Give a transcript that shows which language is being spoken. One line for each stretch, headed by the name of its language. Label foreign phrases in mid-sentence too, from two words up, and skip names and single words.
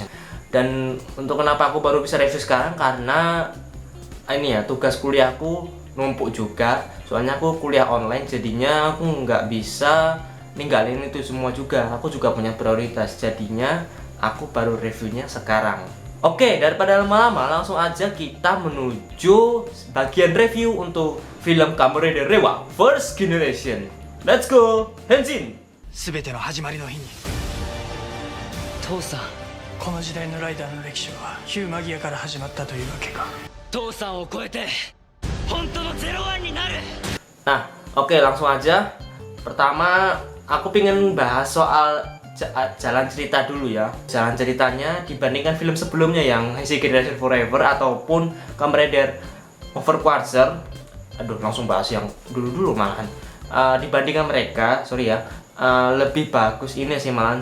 Indonesian: Dan untuk kenapa aku baru bisa review sekarang, karena ini ya, tugas kuliahku numpuk juga, soalnya aku kuliah online, jadinya aku nggak bisa ninggalin itu semua juga. Aku juga punya prioritas, jadinya aku baru reviewnya sekarang. Oke, daripada lama-lama, langsung aja kita menuju bagian review untuk film Kamen Rider Reiwa First Generation.
English: Let's go, Henshin!
Japanese: 全ての始まりの日に父さん、この時代のライダーの歴史はヒューマギアから始まったというわけか。父さんを超えて本当の01になる。
Indonesian: Nah, oke, langsung aja. Pertama, aku pengen bahas soal jalan cerita dulu ya. Jalan ceritanya dibandingkan film sebelumnya yang Heisei Generation Forever ataupun Kamen Rider Overquarter. Aduh, langsung bahas yang dulu-dulu malahan. Dibandingkan mereka, sorry ya, lebih bagus ini sih malahan.